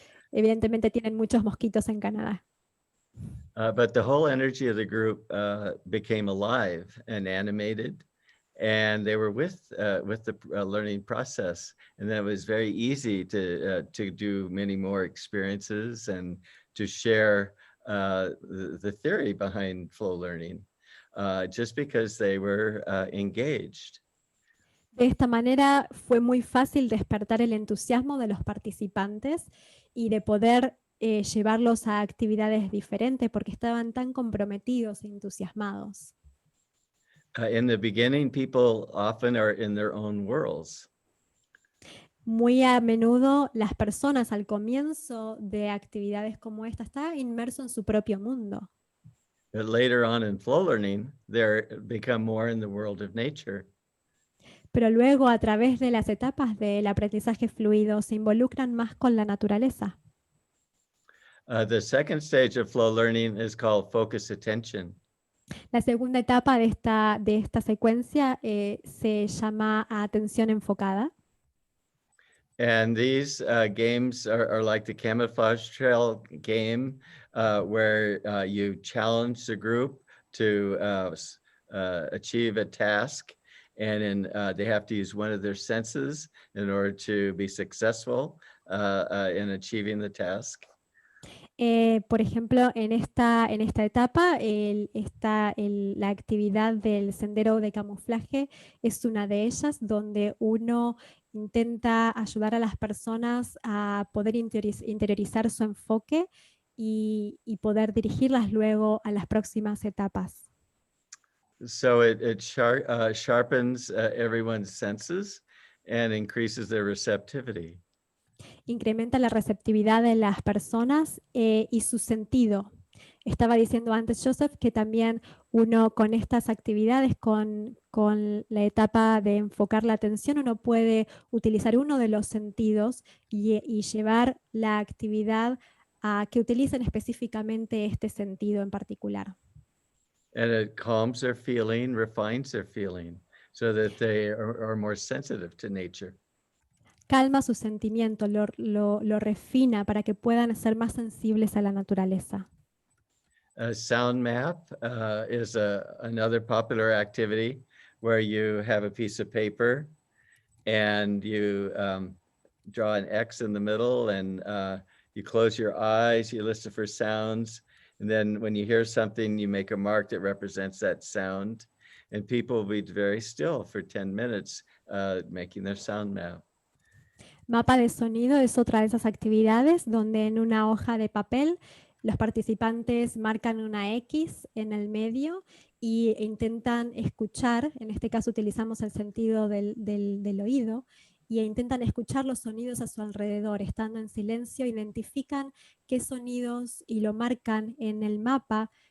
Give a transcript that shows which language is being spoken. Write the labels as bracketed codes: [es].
[es] Evidentemente tienen muchos mosquitos en Canadá. [en] But the whole energy of the group became alive and animated, and they were with the learning process. And then it was very easy to do many more experiences and to share the theory behind flow learning, just because they were engaged. [es] De esta manera fue muy fácil despertar el entusiasmo de los participantes y de poder llevarlos a actividades diferentes porque estaban tan comprometidos e entusiasmados. [en] In the beginning, people often are in their own worlds. [es] Muy a menudo las personas al comienzo de actividades como esta están inmersos en su propio mundo. [en] But later on in flow learning, they become more in the world of nature. [es] Pero luego a través de las etapas del aprendizaje fluido se involucran más con la naturaleza. [en] The second stage of flow learning is called focus attention. [es] La segunda etapa de esta secuencia se llama atención enfocada. [en] And these games are like the Camouflage Trail game, where you challenge the group to achieve a task, and they have to use one of their senses in order to be successful in achieving the task. [es] Por ejemplo, en esta etapa, la actividad del sendero de camuflaje es una de ellas, donde uno intenta ayudar a las personas a poder interiorizar su enfoque y poder dirigirlas luego a las próximas etapas. [en] So it sharpens everyone's senses and increases their receptivity. [es] Incrementa la receptividad de las personas y su sentido. Estaba diciendo antes Joseph que también uno con estas actividades, con la etapa de enfocar la atención, uno puede utilizar uno de los sentidos y llevar la actividad a que utilicen específicamente este sentido en particular. [en] And it calms their feeling, refines their feeling, so that they are more sensitive to nature. [es] Calma su sentimiento, lo refina para que puedan ser más sensibles a la naturaleza. [en] A sound map is another popular activity where you have a piece of paper and you draw an X in the middle, and you close your eyes, you listen for sounds, and then when you hear something, you make a mark that represents that sound, and people will be very still for 10 minutes making their sound map. [es] Mapa de sonido es otra de esas actividades donde en una hoja de papel los participantes marcan una X en el medio e intentan escuchar, en este caso utilizamos el sentido del oído, e intentan escuchar los sonidos a su alrededor, estando en silencio, identifican qué sonidos y lo marcan en el mapa.